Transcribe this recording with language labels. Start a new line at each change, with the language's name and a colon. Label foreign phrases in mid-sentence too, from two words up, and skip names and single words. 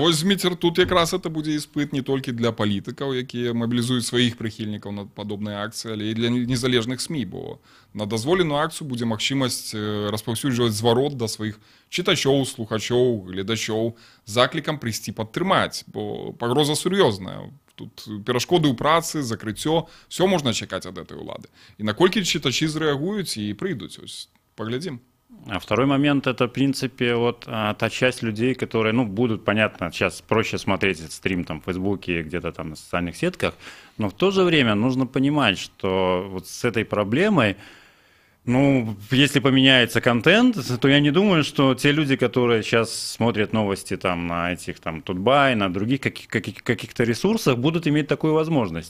Belarusian: Вось, Зміцер, тут якраз это будзе іспыт не толькі для палітыкаў, якія мабілізуюць сваіх прыхільнікаў на падобныя акцыі, але і для незалежных СМІ, бо на дазволеную акцыю будзе магчымасць распаўсюджваць зварот да сваіх чытачоў, слухачоў, гледачоў з заклікам прыйсці падтрымаць, бо пагроза сур'ёзная. Тут перашкоды ў працы, закрыццё, все можна чакаць ад этой улады. І наколькі чытачы зрэагуюць і прыйдуць, ось, паглядзім.
Russian: А второй момент, это, в принципе, вот та часть людей, которые, ну, будут, понятно, сейчас проще смотреть этот стрим там в Фейсбуке, где-то там на социальных сетках, но в то же время нужно понимать, что вот с этой проблемой, ну, если поменяется контент, то я не думаю, что те люди, которые сейчас смотрят новости там на этих там Тутбай, на других каких-то ресурсах, будут иметь такую возможность.